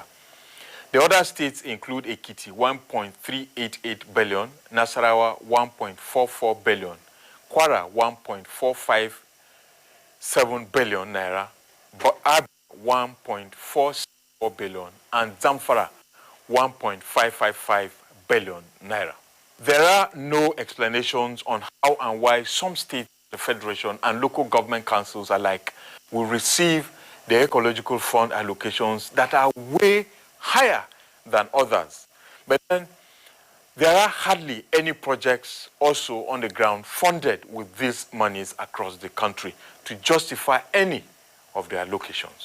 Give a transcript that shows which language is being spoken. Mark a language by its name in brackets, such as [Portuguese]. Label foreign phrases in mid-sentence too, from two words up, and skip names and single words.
[English] The other states include Ekiti 1.388 billion, Nasarawa 1.44 billion, Kwara 1.457 billion naira, Abia 1.44 billion, and Zamfara 1.555 billion naira. There are no explanations on how and why some states, the Federation, and local government councils alike will receive the ecological fund allocations that are way higher than others. But then there are hardly any projects also on the ground funded with these monies across the country to justify any of their allocations.